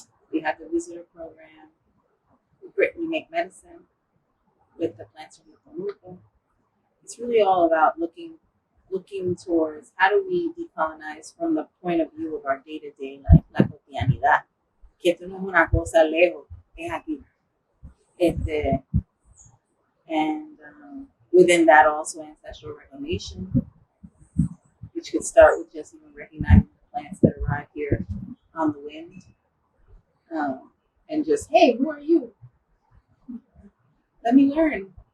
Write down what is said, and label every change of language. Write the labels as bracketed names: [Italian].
[English] We have the visitor program. We make medicine with the plants from Puerto Rico. It's really all about looking towards how do we decolonize from the point of view of our day-to-day life, [Spanish] la cotidianidad. Que esto no es una cosa lejos, es aquí. [English] And within that also ancestral reclamation, which could start with just even recognizing the plants that arrive here on the wind. And just, hey, who are you? Let me learn.